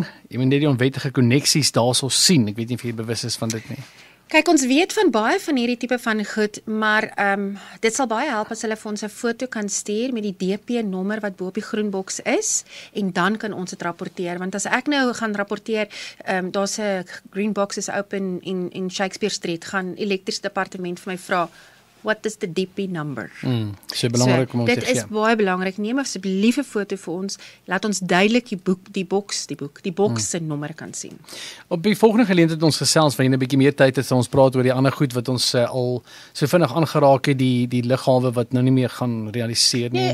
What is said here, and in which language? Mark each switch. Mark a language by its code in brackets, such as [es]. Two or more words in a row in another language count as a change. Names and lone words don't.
[af] Jy moet net die onwettige koneksies daarso sien. Ek weet nie of jy bewus is van dit nie. Kyk, ons weet van baie van hierdie tipe van goed, maar dit sal baie help as hulle vir ons 'n foto kan stuur met die DP-nommer wat bo op die groen boks is, en dan kan ons dit rapporteer, want as ek nou gaan rapporteer, daar's 'n [en] green box is open in Shakespeare Street, [af] gaan elektriese departement vir my vra, [en] what is the DP number? [af] So belangrik om te dit gee. is baie belangrik. Neem asseblief 'n foto vir ons, laat ons duidelik die boks se nommer kan sien. Op die volgende geleentheid ons gesels van 'n bietjie meer tyd het, ons praat oor die ander goed wat ons al so vinnig aangeraak het, die lughawe wat nou nie meer gaan realiseer nie.